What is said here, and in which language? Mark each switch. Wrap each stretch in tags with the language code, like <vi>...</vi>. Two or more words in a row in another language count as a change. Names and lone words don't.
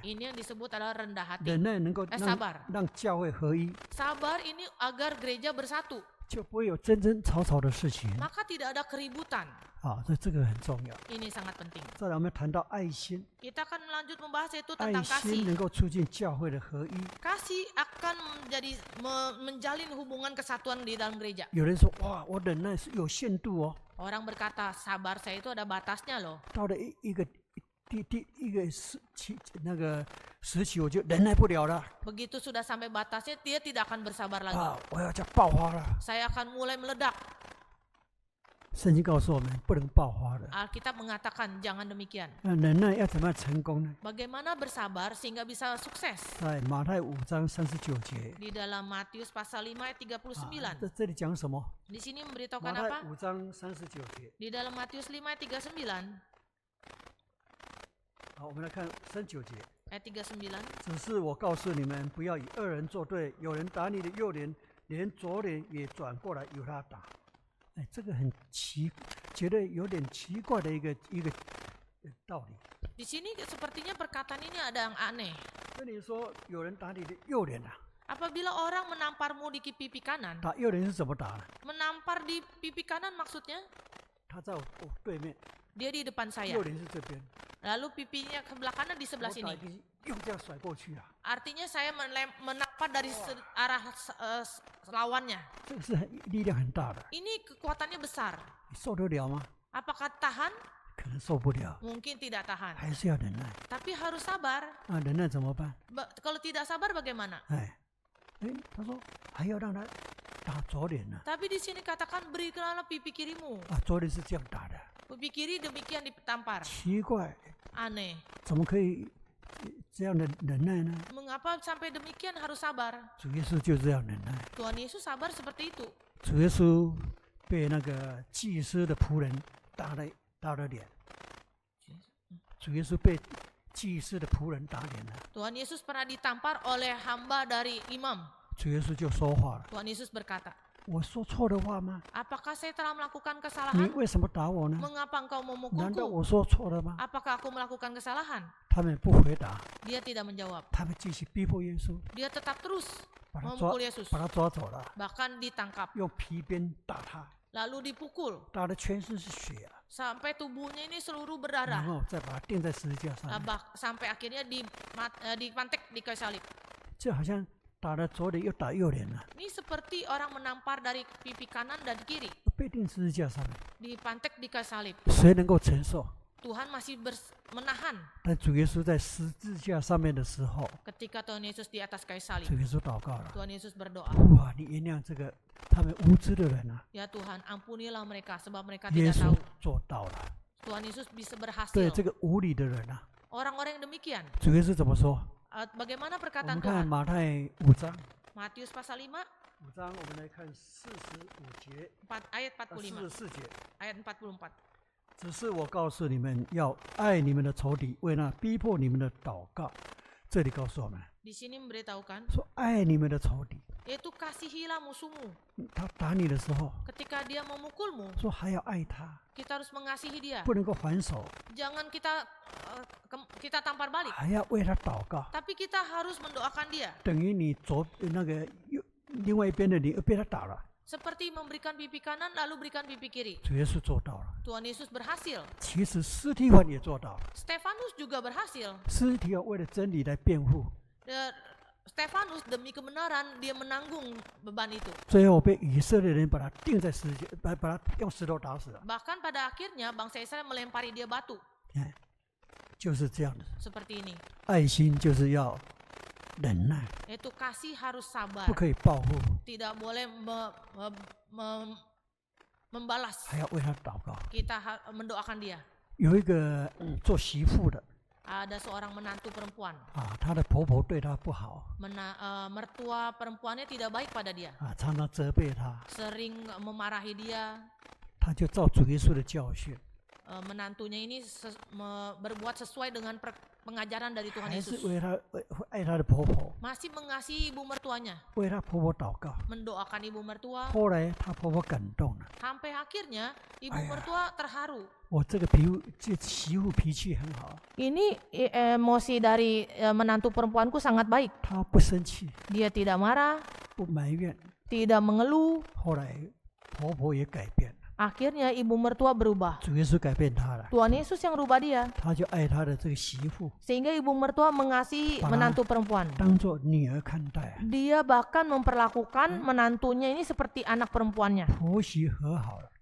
<id>Ini yang disebut adalah rendah hati.</id> <zh>忍耐能够</zh> <id>sabar</id> <zh>让教会合一，</zh> <id>Sabar ini agar gereja bersatu,</id> <zh>就不会有争争吵吵的事情</zh> <id>maka tidak ada keributan.</id> <zh>啊，所以这个很重要。</zh> <id>Ini sangat penting.</id> <zh>再来，我们谈到爱心，</zh> <id>Kita akan lanjut membahas itu</id> <zh>爱</zh> <id>tentang</id> <zh>心</zh> <id>kasih.</id> <zh>能够促进教会的合一。</zh> <id>Kasih akan menjalin hubungan kesatuan di dalam gereja.</id> <zh>有人说：“哇，我忍耐是有限度哦，</zh> <id>Orang berkata sabar saya itu ada batasnya loh.</id> <zh>到了一个时期，我就忍耐不了了</zh> <id>Begitu sudah sampai batasnya dia tidak akan bersabar lagi.</id> <zh>啊，我要叫爆发了。</zh> <id>Saya akan mulai meledak.</id> <zh>圣经告诉我们，不能爆发的。</zh> <id>Alkitab mengatakan jangan demikian.</id> <zh>那忍耐要怎么样成功呢？</zh> <id>Bagaimana bersabar sehingga bisa sukses?</id> <zh>在马太5章39节</zh> <id>Di dalam Matius pasal 5 ayat 39.</id> <zh>这里讲什么？</zh> <id>Di sini</id> <zh>马</zh> <id>memberitahukan</id> <zh>太</zh> <id>apa?</id> <zh>5章39节。</zh> <id>Di dalam Matius 5 ayat 39,</id> <zh>好，我们来看39节。</zh> <id>ayat 39.</id> <zh>只是我告诉你们，不要与恶人作对。有人打你的右脸，连左脸也转过来由他打。哎，这个很觉得有点奇怪的一个道理。</zh> <id>Di sini sepertinya perkataan ini ada yang aneh.</id> <zh>跟你说，有人打你的右脸啊，</zh> <id>Apabila orang menamparmu di pipi kanan,</id> <zh>打右脸是怎么打呢？</zh> <id>menampar di pipi kanan maksudnya</id> <zh>他在我对面，</zh> <id>dia di depan saya.</id> <zh>右脸是这边，</zh> <id>Lalu pipinya sebelah kanan di</id> <zh>我</zh> <id>sebelah</id> <zh>打</zh> <id>sini.</id> <zh>一定用这样甩过去啊，</zh> <id>Artinya saya menampar dari arah lawannya.</id> <zh>这个是力量很大的，</zh> <id>Ini kekuatannya besar.</id> <zh>你受得了吗？</zh> <id>Apakah tahan?</id> <zh>可能受不了，</zh> <id>Mungkin tidak tahan.</id> <zh>还是要忍耐</zh> <id>Tapi harus sabar.</id> <zh>啊！忍耐怎么办？</zh> <id>Kalau tidak sabar bagaimana?</id> <zh>他说还要让他打左脸呢</zh> <id>Tapi di sini katakan berikanlah pipi kirimu.</id> <zh>啊，左脸是这样打的，</zh> <id>Pipi kiri demikian ditampar.</id> <zh>奇怪，</zh> <id>Aneh.</id> <zh>怎么可以这样的忍耐呢？</zh> <id>Mengapa sampai demikian harus sabar?</id> <zh>主耶稣就这样忍耐。</zh> <id>Tuhan Yesus sabar seperti itu.</id> <zh>主耶稣被那个祭司的仆人打了脸，主耶稣被祭司的仆人打脸了，</zh> <id>Tuhan Yesus pernah ditampar oleh hamba dari imam.</id> <zh>主耶稣就说话了</zh> <id>Tuhan Yesus berkata,</id> <zh>我说错的话吗？</zh> <id>apakah saya telah melakukan</id> <zh>你</zh> <id>kesalahan?</id> <zh>为什么打我呢？</zh> <id>Mengapa engkau</id> <zh>难道</zh> <id>memukulku?</id> <zh>我说错了吗？</zh> <id>Apakah aku melakukan kesalahan?</id> <zh>他们不回答，</zh> <id>Dia tidak menjawab.</id> <zh>他们继续逼迫耶稣，</zh> <id>Dia tetap terus</id> <zh>把他抓</zh> <id>memukul Yesus.</id> <zh>把他抓走了，</zh> <id>Bahkan ditangkap.</id> <zh>用皮鞭打他，</zh> <id>Lalu dipukul.</id> <zh>打的全身是血啊，</zh> <id>Sampai tubuhnya ini seluruh</id> <zh>然</zh> <id>berdarah.</id> <zh>后再把他钉在十字架上面，</zh> <id>Sampai akhirnya dipantek di kayu salib.</id> <zh>这好像打了左脸又打右脸了，</zh> <id>Ini seperti orang menampar dari pipi kanan dan kiri.</id> <zh>被钉十字架上面，</zh> <id>Dipantek di kayu salib.</id> <zh>谁能够承受？</zh> <id>Tuhan masih menahan.</id> <zh>但主耶稣在十字架上面的时候，</zh> <id>Ketika Tuhan Yesus di atas kayu salib,</id> <zh>主耶稣祷告了。 Tuhan Yesus berdoa, 哇！你原谅这个他们无知的人啊！</zh> <id>ya Tuhan ampunilah mereka sebab mereka</id> <zh>耶</zh> <id>tidak</id> <zh>稣</zh> <id>tahu.</id> <zh>做到了。</zh> <id>Tuhan Yesus bisa</id> <zh>对</zh> <id>berhasil.</id> <zh>这个无理的人啊，</zh> <id>Orang-orang yang demikian.</id> <zh>主耶稣怎么说？</zh> <id>Bagaimana</id> <zh>我</zh> <id>perkataan</id> <zh>们看</zh> <id>Tuhan?</id> <zh>马太5章</zh> <id>Matius pasal 5,</id> <zh>，5 章我们来看45节、</zh> <id>ayat 45,</id> <zh>44节。</zh> <id>ayat 44.</id> <zh>只是我告诉你们，要爱你们的仇敌，为那逼迫你们的祷告。这里告诉我们，</zh> <id>Di sini memberitahukan,</id> <zh>说爱你们的仇敌。</zh> <id>yaitu kasihilah musuhmu.</id> <zh>他打你的时候，</zh> <id>Ketika dia memukulmu,</id> <zh>说还要爱他，</zh> <id>kita harus mengasihi dia.</id> <zh>不能够还手，</zh> <id>Jangan kita tampar balik,</id> <zh>还要为他祷告。</zh> <id>tapi kita harus mendoakan dia.</id> <zh>等于你另外一边的你又被他打了。</zh> <id>Seperti memberikan pipi kanan lalu berikan pipi kiri.</id> <zh>主耶稣做到了，</zh> <id>Tuhan Yesus berhasil.</id> <zh>其实司提反也做到了。</zh> <id>Stefanus juga berhasil.</id> <zh>司提反为了真理来辩护，</zh> <id>Stefanus demi kebenaran dia menanggung beban itu.</id> <zh>最后被以色列人把他钉在石，把他用石头打死了。</zh> <id>Bahkan pada akhirnya bangsa Israel melempari dia batu.</id> <zh>哎，就是这样的，</zh> <id>Seperti ini.</id> <zh>爱心就是要忍耐，</zh> <id>Yaitu kasih harus sabar.</id> <zh>不可以报复，</zh> <id>Tidak boleh membalas.</id> <zh>还要为他祷告。</zh> <id>Kita mendoakan dia.</id> <zh>有一个做媳妇的</zh> <id>Ada seorang menantu perempuan.</id> <zh>啊，她的婆婆对她不好</zh> <id>Mertua perempuannya tidak baik pada dia.</id> <zh>啊，常常责备她，</zh> <id>Sering memarahi dia.</id> <zh>她就照主耶稣的教训，</zh> <id>Menantunya ini berbuat sesuai dengan pengajaran dari Tuhan</id> <zh>还是</zh> <id>Yesus.</id> <zh>为她爱她的婆婆，</zh> <id>Masih mengasihi ibu mertuanya.</id> <zh>为她婆婆祷告。</zh> <id>Mendoakan ibu mertua.</id> <zh>后来她婆婆感动了，</zh> <id>Sampai akhirnya ibu Ayah. mertua terharu.</id> <zh>我这媳妇脾气很好，</zh> <id>Ini emosi dari menantu perempuanku sangat baik.</id> <zh>她不生气，</zh> <id>Dia tidak marah,</id> <zh>不埋怨。</zh> <id>tidak mengeluh.</id> <zh>后来婆婆也改变了，</zh> <id>Akhirnya ibu mertua berubah.</id> <zh>主耶稣改变她了，</zh> <id>Tuhan Yesus yang rubah dia.</id> <zh>她就爱她的这个媳妇，</zh> <id>Sehingga ibu mertua mengasihi menantu perempuan.</id> <zh>当作女儿看待，</zh> <id>Dia bahkan memperlakukan menantunya ini seperti anak perempuannya.</id> <zh>婆媳和好了。</zh>